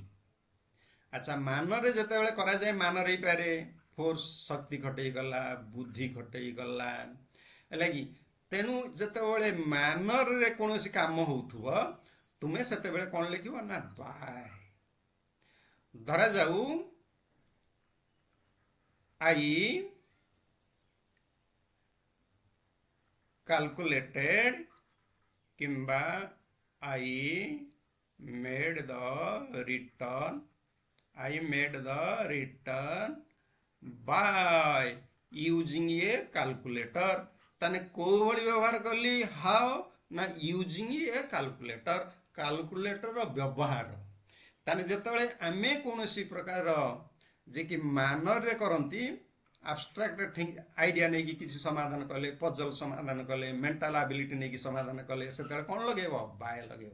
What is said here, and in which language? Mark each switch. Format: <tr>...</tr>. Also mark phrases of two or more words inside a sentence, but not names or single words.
<or>ଆଚ୍ଛା, ମାନରେ ଯେତେବେଳେ କରାଯାଏ, ମାନର ହେଇପାରେ ଫୋର୍ସ, ଶକ୍ତି ଖଟେଇ ଗଲା, ବୁଦ୍ଧି ଖଟେଇ ଗଲା, ହେଲା କି। ତେଣୁ ଯେତେବେଳେ ମାନରରେ କୌଣସି କାମ ହଉଥିବ, ତୁମେ ସେତେବେଳେ କଣ ଲେଖିବ ନା ବାଏ।</or> <en>ଧରାଯାଉ ଆଇ calculated କିମ୍ବା I made the return, I made the return by using a calculator।</en> <or>ତାନେ କୋଉ ଭଳି ବ୍ୟବହାର କଲି, ହାଉ ନା</or> <en>using a calculator,</en> <or>କାଲକୁଲେଟର ବ୍ୟବହାର। ତାନେ ଯେତେବେଳେ ଆମେ କୌଣସି ପ୍ରକାର ଯେ କି ମାନରରେ କରନ୍ତି,</or> <en>abstract idea</en> <or>ନେଇକି କିଛି ସମାଧାନ କଲେ, ପଜଲ ସମାଧାନ କଲେ,</or> <en>mental ability</en> <or>ନେଇକି ସମାଧାନ କଲେ, ସେତେବେଳେ କଣ ଲଗେଇବ, ବାୟ ଲଗେଇବ।</or>